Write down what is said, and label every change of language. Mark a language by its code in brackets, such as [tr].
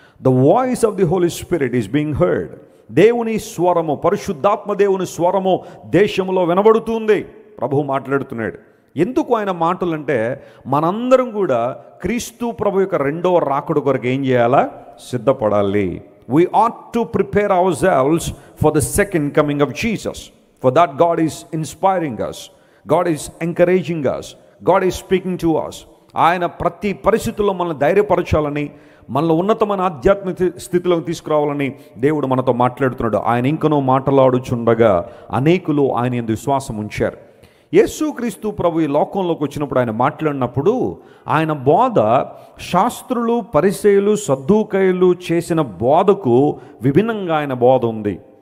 [en] The voice of the Holy Spirit is being heard. [te] దేవుని స్వరము, పరిశుద్ధాత్మ దేవుని స్వరము దేశంలో వినబడుతుంది. ప్రభువు మాట్లాడుతున్నాడు. ఎందుకు ఆయన మాటలంటే మనందరం కూడా క్రీస్తు ప్రభు యొక్క రెండవ రాకడ కొరకు ఏం చేయాలా? సిద్ధపడాలి. [en] We ought to prepare ourselves for the second coming of Jesus. For that God is inspiring us. God is encouraging us. God is speaking to us. [te] ఆయన ప్రతి పరిస్థితుల్లో మనల్ని ధైర్యపరచాలని, మనలో ఉన్నతమైన ఆధ్యాత్మిక స్థితిలోకి తీసుకురావాలని దేవుడు మనతో మాట్లాడుతున్నాడు. ఆయన ఇంకనూ మాట్లాడుచుండగా అనేకులు ఆయన యందు విశ్వాసం ఉంచారు. యేసుక్రీస్తు ప్రభు ఈ లోకంలోకి వచ్చినప్పుడు ఆయన మాట్లాడినప్పుడు ఆయన బోధ శాస్త్రులు, పరిసయ్యులు, సద్దూకయ్యులు చేసిన బోధకు విభిన్నంగా ఆయన బోధ ఉంది.